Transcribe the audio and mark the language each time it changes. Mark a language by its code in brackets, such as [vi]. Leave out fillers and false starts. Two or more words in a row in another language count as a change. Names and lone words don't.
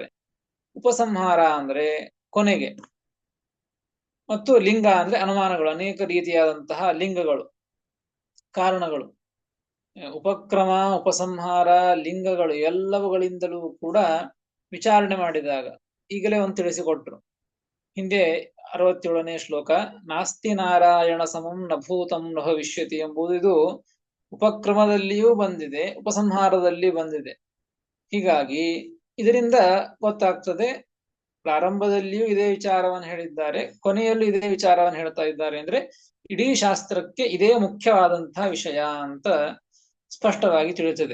[kn] ಉಪಸಂಹಾರ ಅಂದ್ರೆ ಕೊನೆಗೆ, ಮತ್ತು ಲಿಂಗ ಅಂದ್ರೆ ಅನುಮಾನಗಳು, ಅನೇಕ ರೀತಿಯಾದಂತಹ ಲಿಂಗಗಳು, ಕಾರಣಗಳು. ಉಪಕ್ರಮ ಉಪಸಂಹಾರ ಲಿಂಗಗಳು ಎಲ್ಲವುಗಳಿಂದಲೂ ಕೂಡ ವಿಚಾರಣೆ ಮಾಡಿದಾಗ ಈಗಲೇ ಒಂದು ತಿಳಿಸಿಕೊಟ್ರು. ಹಿಂದೆ 67ನೇ ಶ್ಲೋಕ, [sa] ನಾಸ್ತಿ ನಾರಾಯಣ ಸಮಂ ನಭೂತಂ ನ ಭವಿಷ್ಯತಿ [kn] ಎಂಬುದು ಇದು ಉಪಕ್ರಮದಲ್ಲಿಯೂ ಬಂದಿದೆ, ಉಪಸಂಹಾರದಲ್ಲಿ ಬಂದಿದೆ. ಹೀಗಾಗಿ ಇದರಿಂದ ಗೊತ್ತಾಗ್ತದೆ, ಪ್ರಾರಂಭದಲ್ಲಿಯೂ ಇದೇ ವಿಚಾರವನ್ನು ಹೇಳಿದ್ದಾರೆ, ಕೊನೆಯಲ್ಲೂ ಇದೇ ವಿಚಾರವನ್ನು ಹೇಳ್ತಾ ಇದ್ದಾರೆ. ಅಂದ್ರೆ ಇಡೀ ಶಾಸ್ತ್ರಕ್ಕೆ ಇದೇ ಮುಖ್ಯವಾದಂತಹ ವಿಷಯ ಅಂತ ಸ್ಪಷ್ಟವಾಗಿ ತಿಳಿಯುತ್ತದೆ.